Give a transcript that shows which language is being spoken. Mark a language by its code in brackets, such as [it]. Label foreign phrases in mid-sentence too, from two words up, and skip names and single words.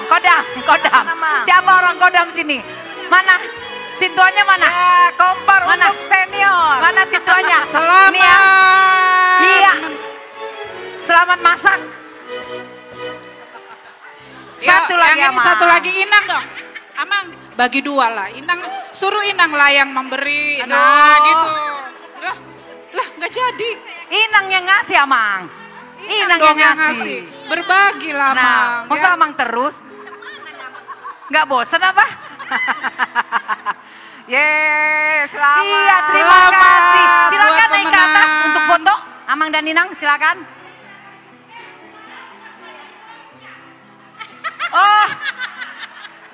[id] Mana, Mang? Siapa orang Kodam sini? Mana? Sintuannya mana? Ya, kompor Mana? untuk senior. Mana sintuannya? Selamat. Ini ya. Iya. Selamat masak. Satu lagi, yang ini Amang. satu lagi Inang dong. Amang bagi 2 lah. Inang suruh Inang lah yang memberi. Aduh. Nah gitu. Lah nggak jadi. Inang yang ngasih, Amang. Inang dong yang ngasih. Berbagilah, Nah, Amang. masa Amang terus? Nggak bosan apa? Yes, selamat. Iya, terima Selamat kasih. Silakan buat naik ke atas pemenang. untuk foto. Amang dan Inang, silakan. Oh,